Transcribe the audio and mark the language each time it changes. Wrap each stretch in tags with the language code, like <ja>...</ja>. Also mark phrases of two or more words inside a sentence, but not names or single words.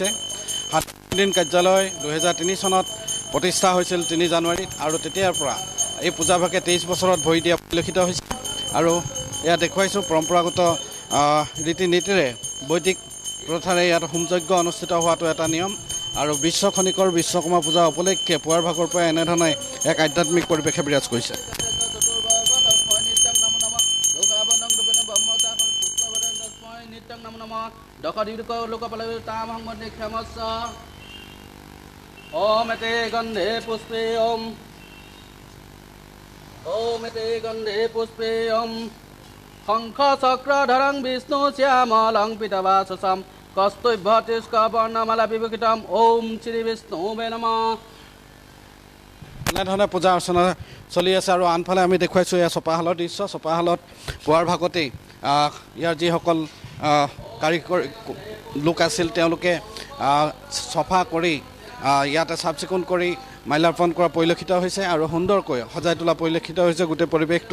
<as>সাদিন প্ৰতিদিন কাৰ্যালয় 2003 চনত প্ৰতিষ্ঠা হৈছিল 3 জানুৱাৰীত আৰু তেতিয়াৰ পৰা এই পূজাভাগে 23 বছৰত ভৰি দিয়া পৰিলক্ষিত হৈছে আৰু ইয়াত দেখুৱাইছোঁ পৰম্পৰাগত ৰীতি নীতিৰে বৈদিক প্ৰথাৰে ইয়াত হোমযজ্ঞ অনুষ্ঠিত হোৱাটো এটা নিয়ম আৰু বিশ্বকণিকৰ বিশ্বকৰ্মা পূজা উপলক্ষে পুৱাৰ ভাগৰ পৰা এনেধৰণে এক আধ্যাত্মিক পৰিৱেশে বিৰাজ কৰিছে।</as> <sa>ओम एते गंधे पुष्पे ओम गंधे पुष्पे ओम शंख चक्रधरं विष्णु श्यामलं पीतवाससं कस्तुभ्यतिष्कवर्णमाला विभूषितं ओम श्री विष्णुवे नमः।</sa> <as>এনেধৰণে পূজা অৰ্চনা চলি আছে আৰু আনফালে আমি দেখুৱাইছোঁ এয়া চপাহালৰ দৃশ্য। চপাহালত পুৱাৰ ভাগতেই ইয়াৰ যিসকল কাৰিকৰ লোক আছিল তেওঁলোকে চফা কৰি ইয়াতে চাফ চিকুণ কৰি মাল্যাৰ্পণ কৰা পৰিলক্ষিত হৈছে আৰু সুন্দৰকৈ সজাই তোলা পৰিলক্ষিত হৈছে গোটেই পৰিৱেশটো।</as>